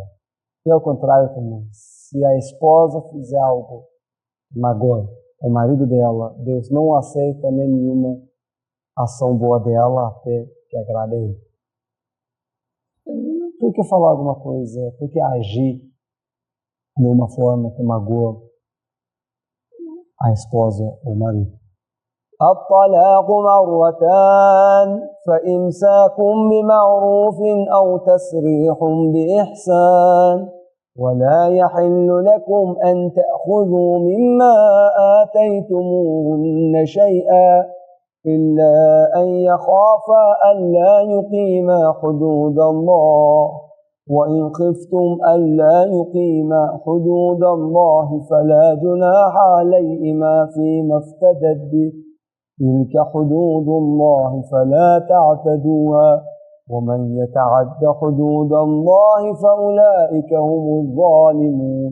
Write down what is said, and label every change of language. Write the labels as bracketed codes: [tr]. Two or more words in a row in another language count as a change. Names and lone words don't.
[pt] E ao contrário também, se a esposa fizer algo que magoa o marido dela, Deus não aceita nenhuma ação boa dela até que agrade a ele. Por que falar alguma coisa? Por que agir de uma forma que magoa a esposa ou o marido? [ar] الطلاق مرتان فإمساك بمعروف أو تسريح بإحسان ولا يحل لكم أن تأخذوا مما آتيتموهن شيئا إلا أن يخافا ألا يقيما حدود الله وإن خفتم ألا يقيما حدود الله فلا جناح عليهما فيما افتدت به تلك حدود الله فلا تعتدوها ومن يتعد حدود الله فأولئك هم الظالمون.